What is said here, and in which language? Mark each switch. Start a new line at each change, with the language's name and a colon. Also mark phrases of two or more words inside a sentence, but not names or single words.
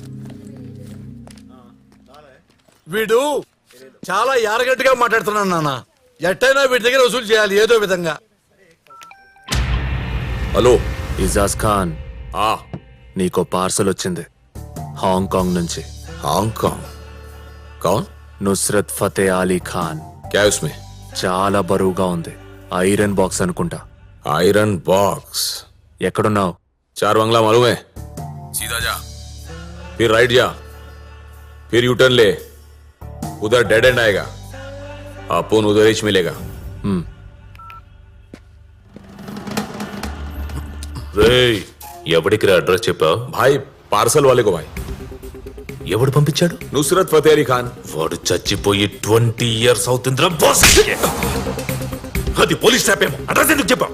Telugu: వీడు చాలా యారగట్టుగా మాట్లాడుతున్నాను నాన్న. ఎట్టైనా వీడి దగ్గర వసూలు చేయాలి ఏదో విధంగా.
Hindi: हेलो
Telugu: ఇజాజ్ ఖాన్,
Hindi: हाँ
Telugu: నీకో పార్సల్ వచ్చింది హాంకాంగ్ నుంచి.
Hindi: हांगकांग कौन?
Telugu: నుస్రత్ ఫతే అలీ ఖాన్.
Hindi: क्या है उसमें?
Telugu: చాలా బరువుగా ఉంది.
English: Iron box
Telugu: అనుకుంటా.
English: Iron box.
Telugu: ఎక్కడున్నావు?
Hindi: 4 बंगला मालूम है? सीधा जा, फिर राइट जा, फिर
English: U turn
Hindi: ले, उधर
English: dead end
Hindi: आएगा, अपन उधर ही मिलेगा.
Telugu: రేయ్, ఎవడికి అడ్రస్ చెప్పావు?
Hindi: भाई पार्सल वाले को भाई.
Telugu: ఎవడు పంపించాడు?
Hindi: नुसरत फतेह अली खान.
Telugu: వాడు చచ్చిపోయి 20 years అవుతుందిరా బాస్. అది
English: police trap
Telugu: ఏమో. అడ్రస్ ఎందుకు చెప్పావు?